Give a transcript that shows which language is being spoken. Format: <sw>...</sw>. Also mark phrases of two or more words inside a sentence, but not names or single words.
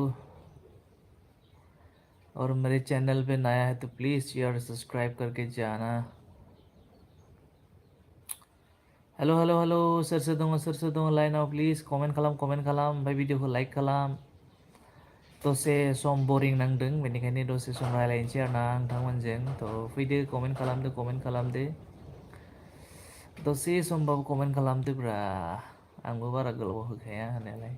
<hi>और मेरे चैनल पे नया है तो प्लीज यार सब्सक्राइब करके जाना।</hi> <brx>हेलो, सोर सोर दङ लाइनाव प्लिज कमेन्ट खालाम, ओमफ्राय भिडिअखौ लाइक खालाम। दसे सम बरिं नांदों, बेनिखायनो दसे सम रायलायनोसै आरो ना नोंथांमोनजों। थ' फैदो कमेन्ट खालामदो। दसे समबाबो कमेन्ट खालामदोब्रा। आंबो बारा गोलाव होखाया होनायालाय।</brx>